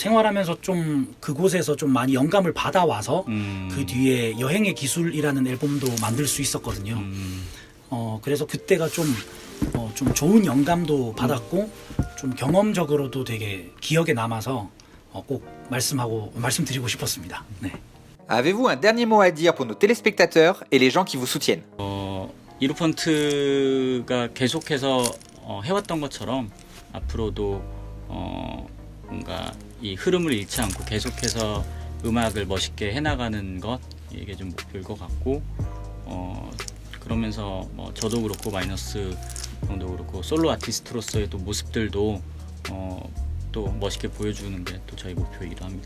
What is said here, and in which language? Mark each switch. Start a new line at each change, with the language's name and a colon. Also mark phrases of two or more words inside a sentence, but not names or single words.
Korean: 생활하면서 좀 그곳에서 좀 많이 영감을 받아와서 그 뒤에 여행의 기술이라는 앨범도 만들 수 있었거든요. 그래서 그때가 좀 좋은 영감도 받았고 좀 경험적으로도 되게 기억에 남아서 꼭 말씀드리고 싶었습니다. 네.
French: Avez-vous un dernier mot à dire pour nos téléspectateurs et les gens qui vous soutiennent?
Korean: 이루펀트가 계속해서 해왔던 것처럼 앞으로도 뭔가 이 흐름을 잃지 않고 계속해서 음악을 멋있게 해나가는 것, 이게 좀 목표일 것 같고 그러면서 저도 그렇고 마이너스 형도 그렇고 솔로 아티스트로서의 또 모습들도 또 멋있게 보여주는 게 또 저희 목표이기도 합니다.